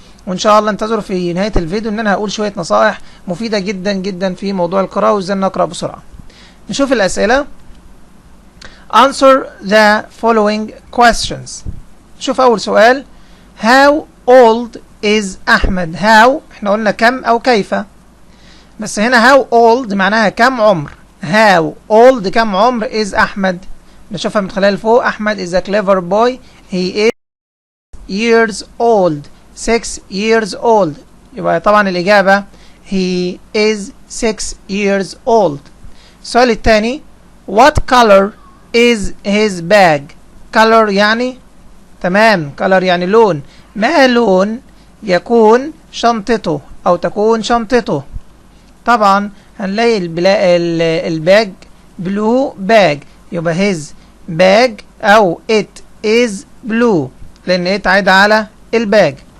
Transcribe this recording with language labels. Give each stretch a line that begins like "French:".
Arabic: وان شاء الله انتظروا في نهايه الفيديو ان انا هقول شويه نصائح مفيده جدا جدا في موضوع القراءه وازاي نقرا بسرعه. نشوف الاسئله.
English: Answer the following questions.
Arabic: شوف اول سؤال.
English: How old is Ahmed?
Arabic: How احنا قلنا كم او كيف، بس هنا
English: how old
Arabic: معناها كم عمر.
English: how old
Arabic: كم عمر
English: is أحمد.
Arabic: نشوفها من خلال فوق.
English: أحمد is a clever boy. he is years old. 6 years old.
Arabic: يبقى طبعا الإجابة
English: he is 6 years old.
Arabic: السؤال الثاني.
English: what color is his bag?
Arabic: color يعني تمام، color يعني لون. ما لون يكون شنطته أو تكون شنطته؟ طبعا هنلاقي الباج بلو باج، يبقى
English: his bag
Arabic: او
English: it is blue
Arabic: لان it عايدة على الباج.